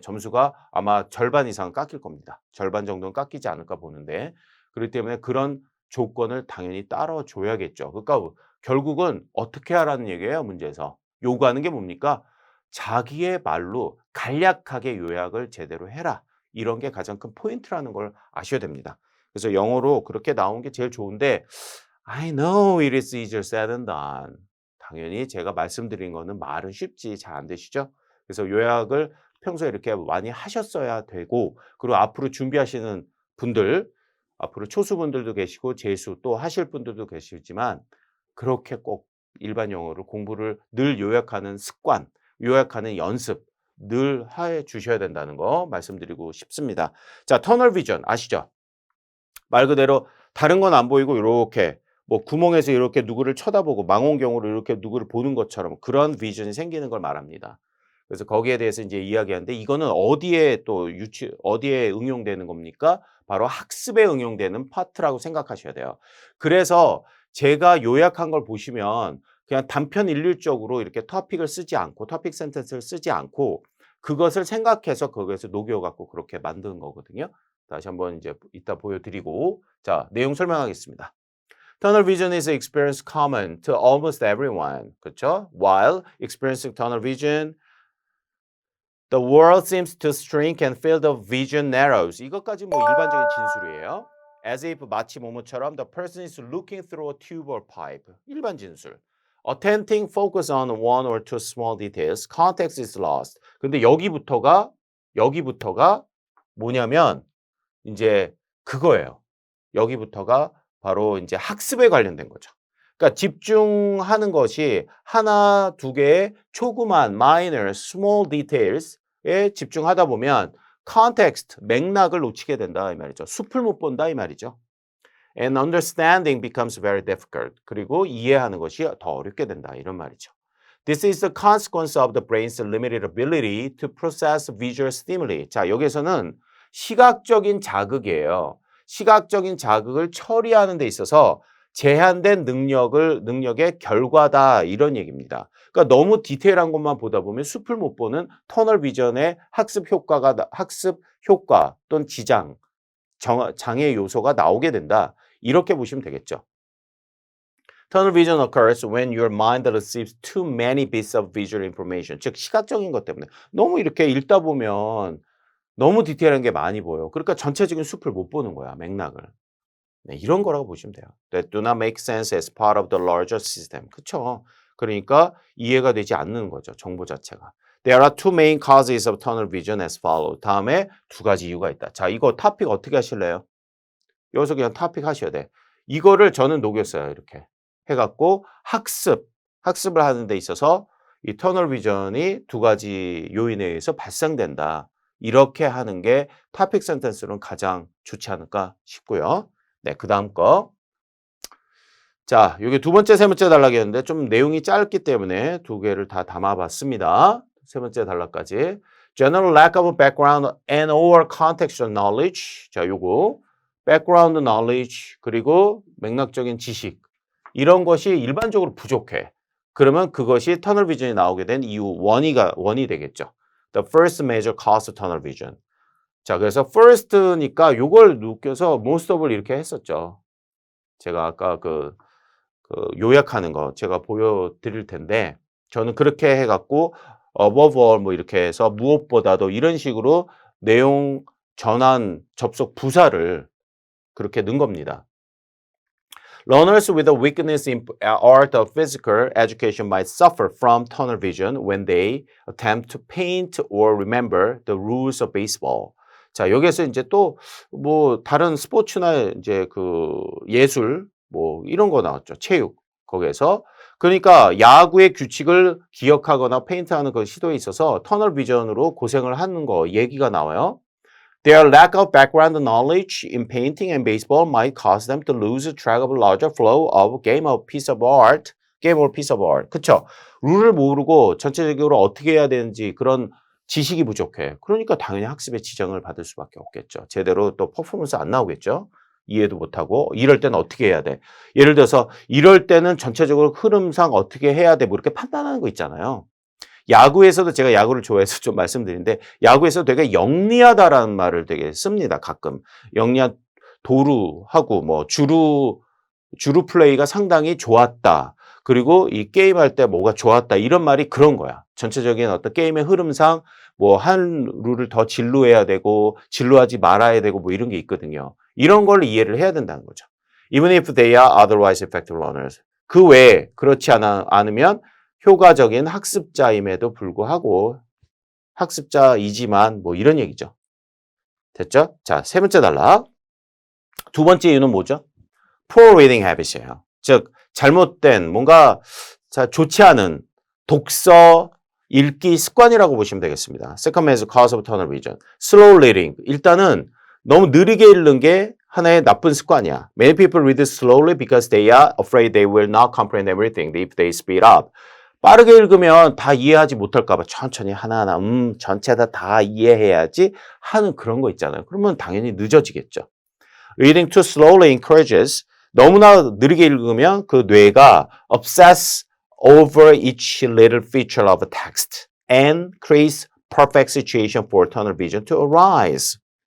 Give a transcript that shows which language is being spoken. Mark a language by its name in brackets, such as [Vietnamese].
[Korean] 점수가 아마 절반 이상은 깎일 겁니다. 절반 정도는 깎이지 않을까 보는데 그렇기 때문에 그런 조건을 당연히 따라 줘야겠죠. 그러니까 결국은 어떻게 하라는 얘기예요, 문제에서. 요구하는 게 뭡니까? 자기의 말로 간략하게 요약을 제대로 해라. 이런 게 가장 큰 포인트라는 걸 아셔야 됩니다. 그래서 영어로 그렇게 나온 게 제일 좋은데 [English] I know it is easier said than done. [Korean] 당연히 제가 말씀드린 거는 말은 쉽지 잘 안 되시죠? 그래서 요약을 평소에 이렇게 많이 하셨어야 되고 그리고 앞으로 준비하시는 분들 앞으로 초수분들도 계시고 재수 또 하실 분들도 계시지만 그렇게 꼭 일반 영어를 공부를 늘 요약하는 습관, 요약하는 연습 늘 해 주셔야 된다는 거 말씀드리고 싶습니다. 자, 터널 비전 아시죠? 말 그대로 다른 건 안 보이고 요렇게 뭐 구멍에서 이렇게 누구를 쳐다보고 망원경으로 이렇게 누구를 보는 것처럼 그런 비전이 생기는 걸 말합니다. 그래서 거기에 대해서 인제 이야기하는데 이거는 어디에 또 어디에 응용되는 겁니까? 바로 학습에 응용되는 파트라고 생각하셔야 돼요. 그래서 제가 요약한 걸 보시면 그냥 단편 일률적으로 이렇게 토픽을 쓰지 않고 토픽 센텐스를 쓰지 않고 그것을 생각해서 거기에서 녹여 갖고 그렇게 만든 거거든요. 다시 한번 이제 이따 보여드리고 자 내용 설명하겠습니다. [English] Tunnel vision is an experience common to almost everyone. [Korean] 그렇죠? [English] While experiencing tunnel vision, the world seems to shrink and field of vision narrows. [Korean] 이것까지 뭐 일반적인 진술이에요. [English] As if [Korean] 마치 뭐뭐처럼 [English] the person is looking through a tube or pipe. [Korean] 일반 진술. [English] Attempting focus on one or two small details, context is lost. [Korean] 근데 여기부터가 뭐냐면 이제 그거예요. 여기부터가 바로 이제 학습에 관련된 거죠. 그러니까 집중하는 것이 하나, 두 개의 조그만 [English] minor, small details [Korean] 에 집중하다 보면 context, 맥락을 놓치게 된다 이 말이죠. 숲을 못 본다 이 말이죠. [English] And understanding becomes very difficult. [Korean] 그리고 이해하는 것이 더 어렵게 된다 이런 말이죠. [English] This is the consequence of the brain's limited ability to process visual stimuli. [Korean] 자, 여기서는 시각적인 자극이에요. 시각적인 자극을 처리하는 데 있어서 제한된 능력의 결과다 이런 얘기입니다. 그러니까 너무 디테일한 것만 보다 보면 숲을 못 보는 터널 비전의 학습 효과 또는 장애 요소가 나오게 된다. 이렇게 보시면 되겠죠. [English] Tunnel vision occurs when your mind receives too many bits of visual information. [Korean] 즉 시각적인 것 때문에 너무 이렇게 읽다 보면 너무 디테일한 게 많이 보여요. 그러니까 전체적인 숲을 못 보는 거야, 맥락을. 네, 이런 거라고 보시면 돼요. [English] That do not make sense as part of the larger system. [Korean] 그쵸? 그러니까 이해가 되지 않는 거죠, 정보 자체가. [English] There are two main causes of tunnel vision as follows. [Korean] 다음에 두 가지 이유가 있다. 자, 이거 토픽 어떻게 하실래요? 여기서 그냥 토픽 하셔야 돼. 이거를 저는 녹였어요, 이렇게. 해갖고 학습을 하는 데 있어서 이 터널 비전이 두 가지 요인에 의해서 발생된다. 이렇게 하는 게 토픽 센텐스로는 가장 좋지 않을까 싶고요. 네, 그 다음 거. 자, 이게 두 번째, 세 번째 단락이었는데 좀 내용이 짧기 때문에 두 개를 다 담아봤습니다. 세 번째 단락까지. [English] General lack of background and or contextual knowledge. [Korean] 자, 요거. [English] background knowledge [Korean] 그리고 맥락적인 지식. 이런 것이 일반적으로 부족해. 그러면 그것이 터널 비전이 나오게 된 이유 원이 되겠죠. [English] The first major cause of tunnel vision. [Korean] 자, 그래서 first니까 요걸 느껴서 [English] most of [Korean] 을 이렇게 했었죠. 제가 아까 그 요약하는 거 제가 보여드릴 텐데 저는 그렇게 해갖고 [English] above all [Korean] 뭐 이렇게 해서 무엇보다도 이런 식으로 내용 전환 접속 부사를 그렇게 넣은 겁니다. [English] Learners with a weakness in art of physical education might suffer from tunnel vision when they attempt to paint or remember the rules of baseball. [Korean] 자, 여기에서 이제 또 뭐 다른 스포츠나 이제 그 예술 뭐 이런 거 나왔죠. 체육 거기에서 그러니까 야구의 규칙을 기억하거나 페인트하는 그 시도에 있어서 터널 비전으로 고생을 하는 거 얘기가 나와요. [English] Their lack of background knowledge in painting and baseball might cause them to lose track of a larger flow of game or piece of art. [Korean] 그쵸? 룰을 모르고 전체적으로 어떻게 해야 되는지 그런 지식이 부족해. 그러니까 당연히 학습에 지장을 받을 수밖에 없겠죠. 제대로 또 퍼포먼스 안 나오겠죠? 이해도 못하고 이럴 때는 어떻게 해야 돼? 예를 들어서 이럴 때는 전체적으로 흐름상 어떻게 해야 돼? 뭐 이렇게 판단하는 거 있잖아요. 야구에서도 제가 야구를 좋아해서 좀 말씀드리는데 야구에서 되게 영리하다라는 말을 되게 씁니다. 가끔. 도루하고 뭐 주루 플레이가 상당히 좋았다. 그리고 이 게임할 때 뭐가 좋았다 이런 말이 그런 거야. 전체적인 어떤 게임의 흐름상 뭐 한 룰을 더 진루해야 되고 진루하지 말아야 되고 뭐 이런 게 있거든요. 이런 걸 이해를 해야 된다는 거죠. [English] Even if they are otherwise effective learners. [Korean] 그 외에 그렇지 않으면 효과적인 학습자임에도 불구하고 학습자이지만 뭐 이런 얘기죠. 됐죠? 자, 세 번째 단락. 두 번째 이유는 뭐죠? [English] Poor reading habits이에요. [Korean] 즉 잘못된 뭔가 좋지 않은 독서 읽기 습관이라고 보시면 되겠습니다. [English] Second is cause of tunnel vision. Slow reading. [Korean] 일단은 너무 느리게 읽는 게 하나의 나쁜 습관이야. [English] Many people read slowly because they are afraid they will not comprehend everything if they speed up. [Korean] 빠르게 읽으면 다 이해하지 못할까 봐 천천히 하나하나 전체 다 이해해야지 하는 그런 거 있잖아요. 그러면 당연히 늦어지겠죠. [English] Reading too slowly encourages [Korean] 너무나 느리게 읽으면 그 뇌가 [English] obsess over each little feature of a text and creates perfect situation for tunnel vision to arise.